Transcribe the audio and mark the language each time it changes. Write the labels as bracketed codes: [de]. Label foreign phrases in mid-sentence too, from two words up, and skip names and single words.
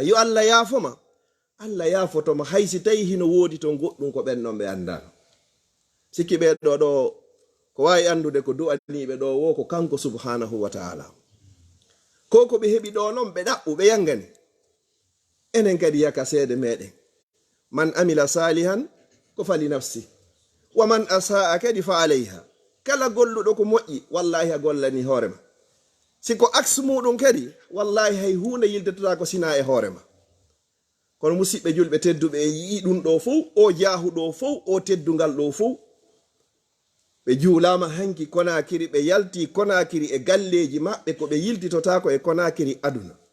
[ff] yo Allah yaafoma, Allah yaafotoma, haysi tawi hino woodi ton goɗɗum ko ɓen ɗon ɓe andano. sikki ɓeɗo ɗo ko wawi andude ko du'aniɓe ɗo wo ko kanko [ar] سبحانه وتعالى. [ff] ko ɓe heɓi ɗo noon ɓe ɗaɓɓu ɓe yangani. enen kadi yaka seede meɗen. [ar] من عمل صالحا ko فلنفسه ومن أساء kadi فعليها. [ff] kala golluɗo ko moƴƴi wallahi a gollani hoorema. siko aks muɗum kadi wallahi hay hunde yildetota ko sina e hoorema. kono musidɓe julɓe tedduɓe, e yii ɗum ɗo fof, o jaahu ɗo fof, o teddungal ɗo fof, ɓe juulama hanki Konakiri, ɓe yalti Konakiri e galleji maɓɓe ko ɓe yiltitotako e Konakiri aduna.